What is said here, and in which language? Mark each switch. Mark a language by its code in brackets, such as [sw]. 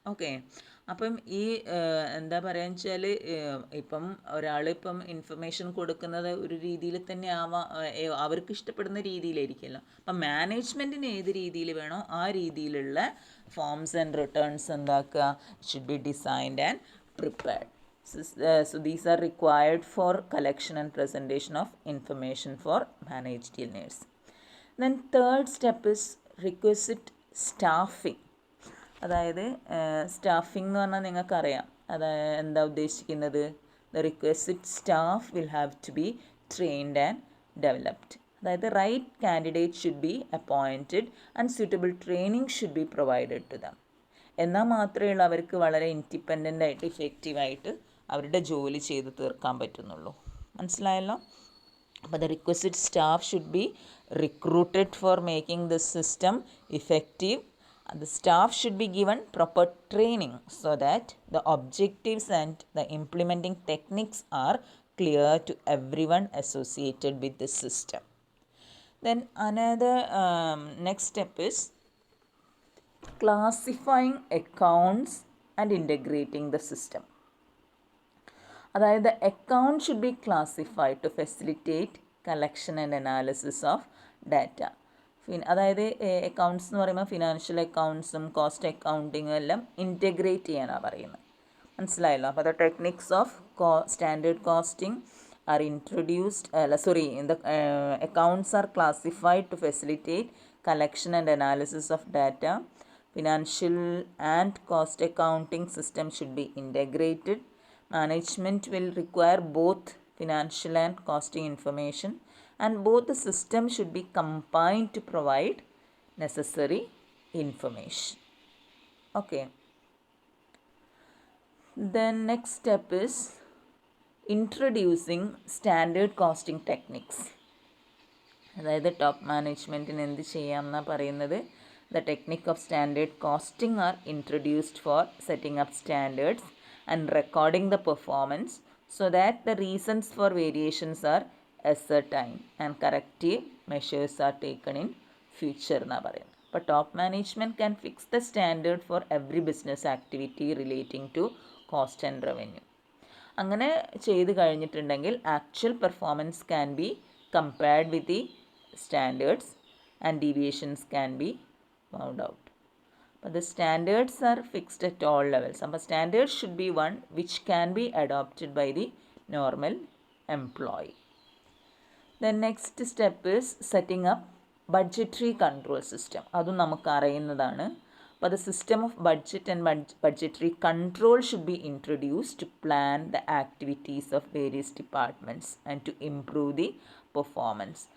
[ml] Okay, അപ്പം ഈ എന്താ പറയുക വെച്ചാൽ ഇപ്പം ഒരാളിപ്പം ഇൻഫർമേഷൻ കൊടുക്കുന്നത് ഒരു രീതിയിൽ തന്നെ അവർക്ക് ഇഷ്ടപ്പെടുന്ന രീതിയിലായിരിക്കുമല്ലോ. അപ്പം മാനേജ്മെൻറ്റിന് ഏത് രീതിയിൽ വേണോ ആ രീതിയിലുള്ള [en] forms and returns [ml] എന്താക്കുക? [en] Should be designed and prepared. So these are required for collection and presentation of information for managerial needs. Then third step is requisite staffing. [ml] അതായത് സ്റ്റാഫിംഗ് എന്ന് പറഞ്ഞാൽ നിങ്ങൾക്കറിയാം അതായത് എന്താ ഉദ്ദേശിക്കുന്നത്? [en] The requisite staff will have to be trained and developed. അതായത് right candidate should be appointed and suitable training should be provided to them. [ml] എന്നാൽ മാത്രമേ ഉള്ളൂ അവർക്ക് വളരെ ഇൻഡിപെൻഡൻ്റ് ആയിട്ട് ഇഫക്റ്റീവായിട്ട് അവരുടെ ജോലി ചെയ്ത് തീർക്കാൻ പറ്റുന്നുള്ളൂ. മനസ്സിലായല്ലോ? [en] അപ്പോൾ the requisite staff should be recruited for making this system effective. The staff should be given proper training so that the objectives and the implementing techniques are clear to everyone associated with the system. Then another next step is classifying accounts and integrating the system. അതായത് account should be classified to facilitate collection and analysis of data. [ml] അതായത് accounts എന്ന് പറയുമ്പോൾ financial അക്കൗണ്ട്സും cost അക്കൗണ്ടിങ്ങും എല്ലാം integrate ചെയ്യാനാണ് പറയുന്നത്. മനസ്സിലായല്ലോ? [en] അപ്പോൾ the techniques of standard costing are introduced the accounts are classified to facilitate collection and analysis of data. Financial and cost accounting system should be integrated. Management will require both financial and costing information, and both the systems should be combined to provide necessary information. Okay. Then next step is introducing standard costing techniques. [ml] അതായത് top മാനേജ്മെൻറ്റിന് എന്ത് ചെയ്യാം എന്നാണ് പറയുന്നത്? [en] The technique of standard costing are introduced for setting up standards and recording the performance so that the reasons for variations are ascertained and corrective measures are taken in future [ml] എന്നാണ് പറയുന്നത്. [en] അപ്പോൾ top management can fix the standard for every business activity relating to cost and revenue. [ml] അങ്ങനെ ചെയ്ത് കഴിഞ്ഞിട്ടുണ്ടെങ്കിൽ [en] Actual performance can be compared with the standards and deviations can be found out. But the standards are fixed at all levels. So standards should be one which can be adopted by the normal employee. The next step is setting up budgetary control system. [ml] അതും നമുക്ക് അറിയുന്നതാണ്. [en] But the system of budget and budgetary control should be introduced to plan the activities of various departments and to improve the performance.